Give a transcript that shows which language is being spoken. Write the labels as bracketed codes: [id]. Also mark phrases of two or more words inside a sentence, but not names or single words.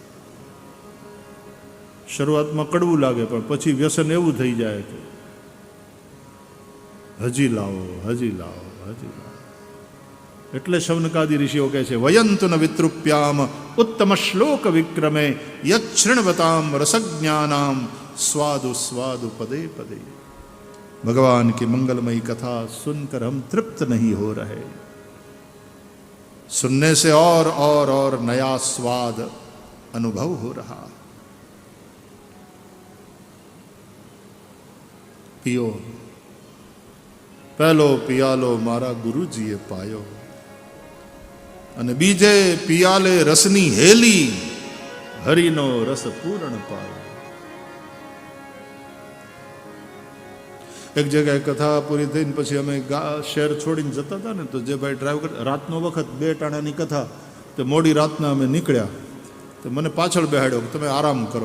[gu] શરૂઆતમાં કડવું લાગે પણ પછી વ્યસન એવું થઈ જાય કે હજી લાવો. એટલે શૌનકાદિ ઋષિઓ કહે છે, [sa] વયંતુ ન વિતૃપ્યામ ઉત્તમ શ્લોક વિક્રમે યક્ષૃણવતામ રસજ્ઞાનામ स्वादु पदे पदे. [hi] भगवान की मंगलमयी कथा सुनकर हम तृप्त नहीं हो रहे, सुनने से और नया स्वाद अनुभव हो रहा. [gu] પીઓ પહેલો પિયાલો મારા ગુરુજીએ પાયો, અને બીજે પિયાલે રસની હેલી, હરિનો રસ પૂર્ણ પાયો. એક જગ્યાએ કથા પૂરી થઈને પછી અમે શહેર છોડીને જતા હતા ને, તો જે ભાઈ ડ્રાઈવ કરતા, રાતનો વખત 2 ટાણાની કથા, તો મોડી રાતના અમે નીકળ્યા, તો મને પાછળ બેહાડ્યો, તમે આરામ કરો.